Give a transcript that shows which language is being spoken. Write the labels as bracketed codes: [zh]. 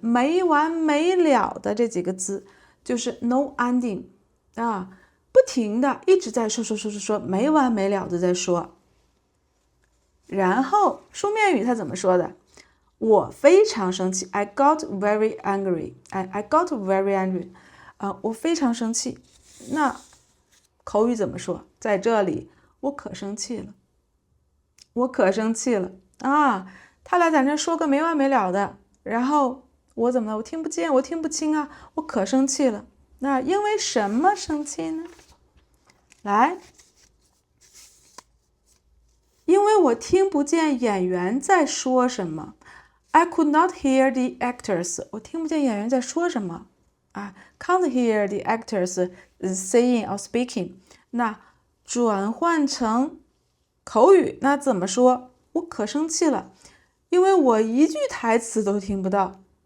[zh] 没完没了的这几个字就是 [en] no ending [zh] 不停的一直在说，没完没了的在说。然后书面语它怎么说的？我非常生气 [en] I got very angry [zh] I got very angry 我非常生气。那口语怎么说？在这里我可生气了，我可生气了他俩在那说个没完没了的，然后我怎么了？我听不见，我听不清我可生气了。那因为什么生气呢？来，因为我听不见演员在说什么。 [en] I could not hear the actors， [zh] 我听不见演员在说什么 [en] can't hear the actors saying or speaking。 [zh] 那转换成口语，那怎么说？我可生气了，因为我一句台词都听不到。